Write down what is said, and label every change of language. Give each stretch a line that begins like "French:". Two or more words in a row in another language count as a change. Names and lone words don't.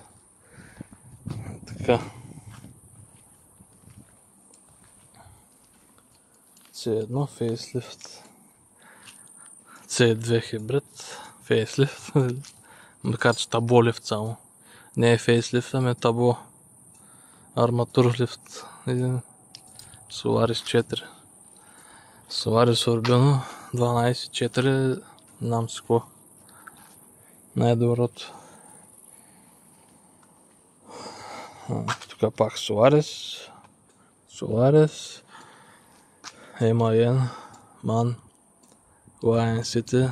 Bulgarian: Така. C1 фейслифт. C2 хибрид, фейслифт, макар че табло лифт само. Не е фейслифт, ами е табло. Арматур лифт. Solaris 4. Solaris Urbino 12.4, не знам си какво. Най-доброто. Тук пак Solaris. MAN, MAN, Lion City.